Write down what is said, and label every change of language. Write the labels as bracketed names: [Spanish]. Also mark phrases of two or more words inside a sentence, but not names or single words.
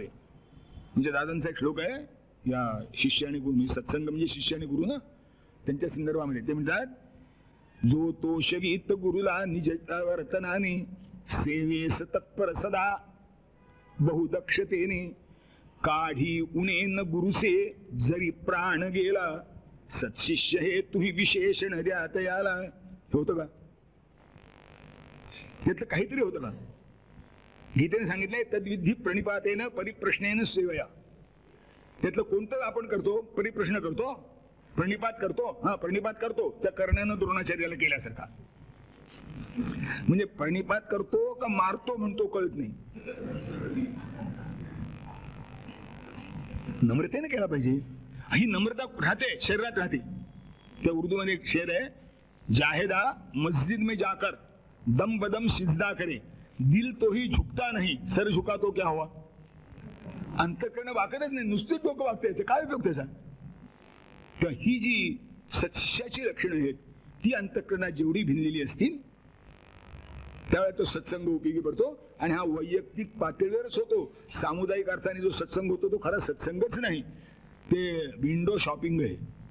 [Marathi] म्हणजे दादांचा एक श्लोक आहे या शिष्य आणि गुरु, सत्संग म्हणजे शिष्य आणि गुरु ना, त्यांच्या संदर्भामध्ये ते म्हणतात जो तो शवीत गुरुला निज वर्तनाने सेवेस तत्पर सदा बहुदक्षतेने काढी उणे न गुरुसे जरी प्राण गेला सत्शिष्य हे तुम्ही विशेषण द्या तयाला. हे होतं का? त्यातलं काहीतरी होतं का? गीतेने सांगितलंय [Sanskrit] तद्विधी प्रणिपातेन परिप्रश्नेन सेवया. [Marathi] त्यातलं कोणतं आपण करतो? परिप्रश्न करतो, प्रणिपात करतो. हा प्रणिपात करतो, त्या करण्यानं द्रोणाचार्याला केल्यासारखा. म्हणजे प्रणिपात करतो का मारतो म्हणतो कळत नाही. नम्रतेने केला पाहिजे. ही नम्रता राहते, शरीरात राहते. त्या उर्दू मध्ये एक शेर आहे, [Urdu] زاہدا مسجد میں جا کر دم بدم سجدہ کرے دل تو ہی جھکتا نہیں سر جھکا تو کیا ہوا. [Marathi] अंतःकरण वाकतच नाही, नुसतेच डोकं वागते, काय उपयोग त्याचा? तर ही जी सत्याची लक्षणं आहेत ती अंतःकरणात जेवढी भिनलेली असतील त्यावेळेला तो सत्संग उपयोगी पडतो. आणि हा वैयक्तिक पातळीवरच होतो. सामुदायिक अर्थाने जो सत्संग होतो तो खरा सत्संगच नाही, ते [English] window shopping [Marathi] आहे.